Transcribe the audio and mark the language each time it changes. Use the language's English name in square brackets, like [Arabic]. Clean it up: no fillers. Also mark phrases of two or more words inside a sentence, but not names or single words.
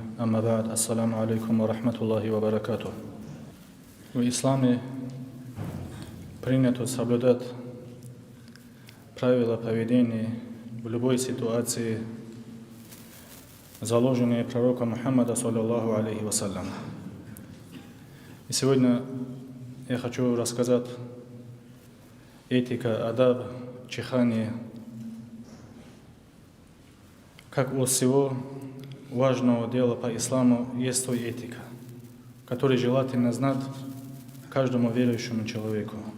[Arabic] أما بعد، السلام عليكم ورحمة الله وبركاته. [Russian] В исламе принято соблюдать правила поведения в любой ситуации, заложенные пророком Мухаммада, [Arabic] صلى الله عليه وسلم. [Russian] И сегодня я хочу рассказать этика, адаб, чихание, как у всего важного дела по исламу есть свой этика, который желательно знать каждому верующему человеку.